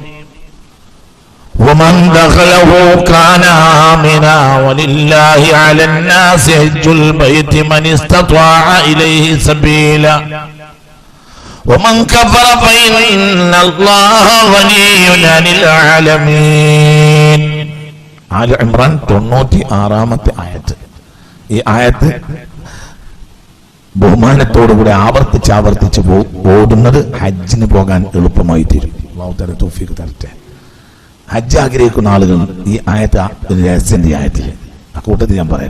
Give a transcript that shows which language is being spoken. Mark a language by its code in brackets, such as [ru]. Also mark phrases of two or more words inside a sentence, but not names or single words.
[ar] ومن دخله كان آمنا ولله على الناس حج البيت من استطاع إليه سبيلا ومن كفر فإن الله غني عن العالمين. [ml] ആല ഇംറാൻ 96-ാമത്തെ ആയത്ത്. ഈ ആയത്ത് ബഹുമാനത്തോടുകൂടി ആവർത്തിച്ച് ഓടുന്നത് ഹജ്ജിന് പോകാൻ എളുപ്പമായി തീരും. അല്ലാഹു തആല തൗഫീഖ് തരട്ടെ. ഹജ്ജ് ആഗ്രഹിക്കുന്ന ആളുകൾ ഈ ആയത്ത് രഹസ്യന്റെ ആയത്തിൽ കൂട്ടത്തിൽ ഞാൻ പറയട്ടെ.